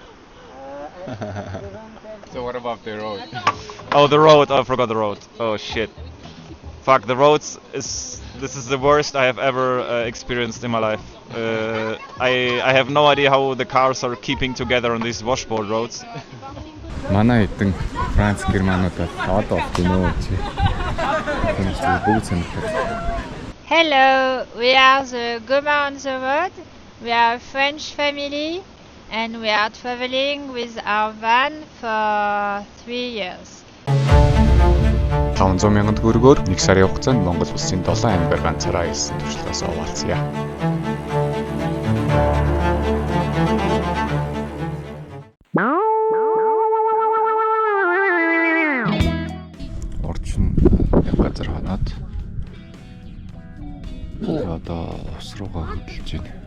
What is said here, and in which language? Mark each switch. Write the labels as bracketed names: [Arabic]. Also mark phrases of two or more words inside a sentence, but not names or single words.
[English] So what about the road? Oh, the road. Oh, I forgot the road. Oh shit. Fuck, the roads this is the worst I have ever experienced in my life. I have no idea how the cars are keeping together on these washboard roads. [Mongolian] Манай эдэн Франц Германууд бол одоо болт гинөө чи. Бүгд сонирхож. [English] Hello, we are the Goma on the road. We are a French family and we are traveling with our van for 3 years. [Mongolian] 500,000 төгрөгөөр 1 сарын хугацаанд Монгол улсын 7 аймгаар ганцаараа ирсэн туршлагаас овоолцъя. Орчин яг газар ханаад одоо ус руугаа хөдөлж байна.